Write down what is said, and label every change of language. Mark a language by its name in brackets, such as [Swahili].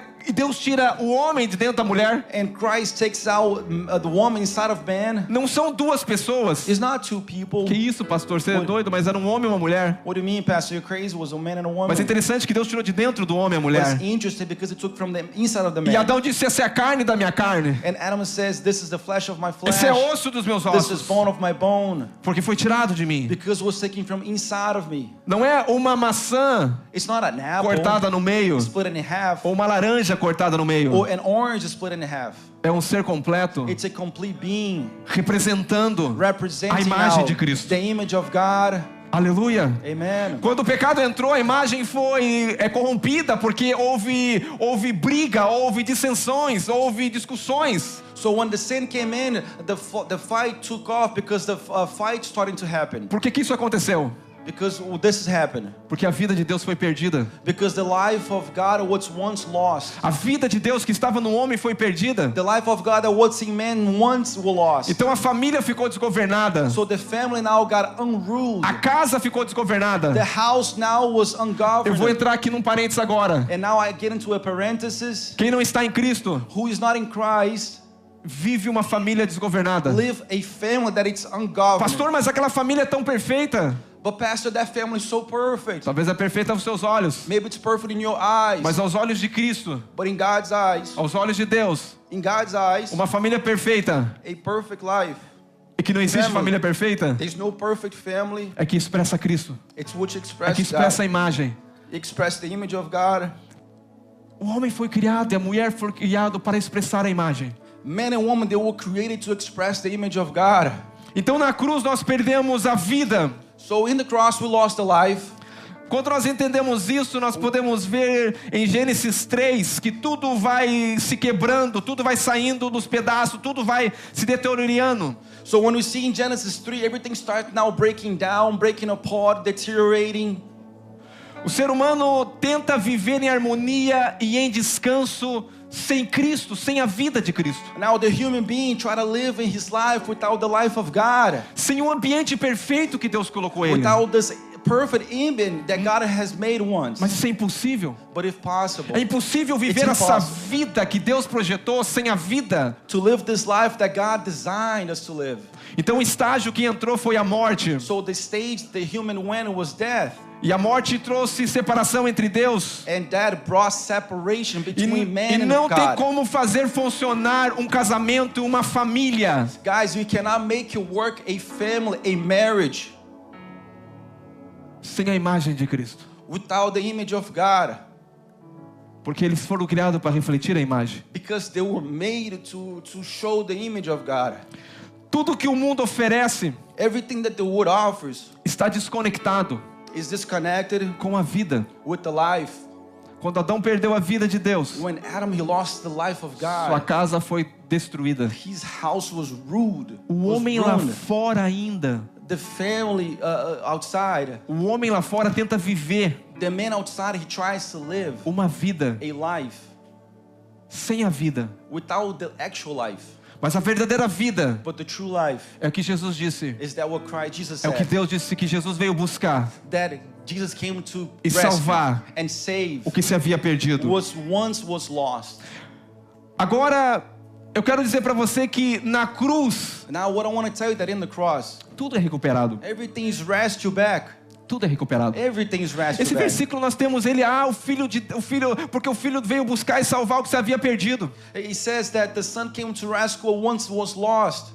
[Portuguese] Deus tira o homem de dentro da mulher, [English] and Christ takes out the woman inside of man, [Portuguese] não são duas pessoas. [English] it's not two people. [Portuguese] Que isso, pastor? Você é doido? Mas era um homem e uma mulher. [English] What do you mean, Pastor? You're crazy. It was a man and a woman. [Portuguese] Mas é interessante que Deus tirou de dentro do homem a [English] But [Portuguese] mulher. [English] it's interesting because it took from the inside of the [Portuguese] E [English] man. [Portuguese] Adão disse: essa é a carne da minha carne, [English] And Adam says, this is the flesh of my flesh. [Portuguese] esse é osso dos meus [English] This is [Portuguese] ossos, [English] bone of my bone. [Portuguese] porque foi tirado de mim. [English] Because it was taken from inside of me. [Portuguese] Não é uma maçã [English] It's not an apple [Portuguese] cortada no meio, [English] split in half, [Portuguese] ou uma laranja cortada no meio. [English] or an orange split in half. [Portuguese] É um ser completo, [English] It's a complete being [Portuguese] representando [English] representing [Portuguese] a imagem [English] out [Portuguese] de Cristo. [English] the image of God. [Portuguese] Aleluia. [English] Amen. [Portuguese] Quando o pecado entrou, a imagem foi corrompida, porque houve briga, houve dissensões, houve discussões. [English] So when the sin came in, the fight took off because the fight starting to happen. [Portuguese] Por que isso aconteceu? [English] Because this has happened. [Portuguese] Porque a vida de Deus foi perdida. [English] Because the life of God was once lost. [Portuguese] A vida de Deus que estava no homem foi perdida. [English] The life of God that was in man once was lost. [Portuguese] Então a família ficou desgovernada. [English] So the family now got unruled. [Portuguese] A casa ficou desgovernada. [English] The house now was [Portuguese] Eu [English] ungoverned. [Portuguese] vou entrar aqui num parênteses agora. [English] And now I get into a parenthesis. [Portuguese] Quem não está em Cristo [English] Who is not in Christ [Portuguese] vive uma família desgovernada. [English] live a family that it's ungoverned. [Portuguese] Pastor, mas aquela família é tão perfeita. [English] But Pastor, that family is so perfect. [Portuguese] Talvez é perfeita aos seus olhos, [English] Maybe it's perfect in your eyes. [Portuguese] mas aos olhos de Cristo, [English] But in God's eyes, [Portuguese] aos olhos de Deus, uma família perfeita, [English] a perfect life. [Portuguese] e que não existe [English] Family. [Portuguese] família perfeita, [English] There's no perfect family. [Portuguese] é que expressa Cristo, [English] It's which [Portuguese] é que [English] expresses [Portuguese] expressa a [English] God. [Portuguese] imagem. [English] Express the image of God. [Portuguese] O homem foi criado e a mulher foi criado para expressar a imagem. [English] Man and woman, they were created to express the image of God. [Portuguese] Então na cruz nós perdemos a vida. [English] So in the cross we lost the life. [Portuguese] Quando nós entendemos isso, nós podemos ver em Gênesis 3 que tudo vai se quebrando, tudo vai saindo dos pedaços, tudo vai se deteriorando. [English] So when we see in Genesis 3, everything starts now breaking down, breaking apart, deteriorating. [Portuguese] O ser humano tenta viver em harmonia e em descanso sem Cristo, sem a vida de Cristo. [English] Now the human being try to live in his life without the life of God. [Portuguese] Sem o ambiente perfeito que Deus colocou ele. [English] Without this perfect image that God has made once. [Portuguese] Mas isso é impossível. [English] But if possible, [Portuguese] É impossível viver [English] It's [Portuguese] essa [English] impossible. [Portuguese] vida que Deus projetou sem a vida. [English] to live this life that God designed us to live. [Portuguese] Então o estágio que entrou foi a morte. [English] So the stage the human went was death. [Portuguese] E a morte trouxe separação entre Deus. [English] And that brought separation between man [Portuguese] E [English] and [Portuguese] não tem [English] God. [Portuguese] como fazer funcionar um casamento, uma família, [English] Guys, you cannot make it work a family, a marriage, [Portuguese] sem a imagem de Cristo. [English] without the image of God. [Portuguese] Porque eles foram criados para refletir a imagem. [English] Because they were made to show the image of God. [Portuguese] Tudo que o mundo oferece [English] Everything that the world offers [Portuguese] está desconectado [English] is disconnected [Portuguese] com a vida. [English] with the life. [Portuguese] Quando Adão perdeu a vida de Deus, [English] When Adam he lost the life of [Portuguese] sua [English] God, [Portuguese] casa foi destruída. [English] his house was rude. [Portuguese] O [English] was [Portuguese] homem lá [English] ruined. [Portuguese] fora ainda [English] The family outside, [Portuguese] O homem lá fora tenta viver [English] the man outside, he tries to live [Portuguese] uma vida [English] a life [Portuguese] sem a vida. [English] without the actual life. [Portuguese] Mas a verdadeira vida [English] But the true life [Portuguese] é o que Jesus disse. [English] is that what Jesus [Portuguese] É o que [English] said, [Portuguese] Deus disse que Jesus veio buscar. [English] that Jesus came to [Portuguese] E [English] rescue [Portuguese] salvar [English] and save [Portuguese] O que se havia perdido. [English] what once was lost. [Portuguese] Agora, eu quero dizer para você que na cruz, [English] Now what I want to tell you that in the cross, [Portuguese] tudo é recuperado. [English] everything is rescued back. [Portuguese] Tudo é recuperado. [English] Everything is rescued [Portuguese] Esse [English] back. [Portuguese] versículo nós temos ele, porque o filho veio buscar e salvar o que se havia perdido. [English] It says that the son came to rescue what once was lost.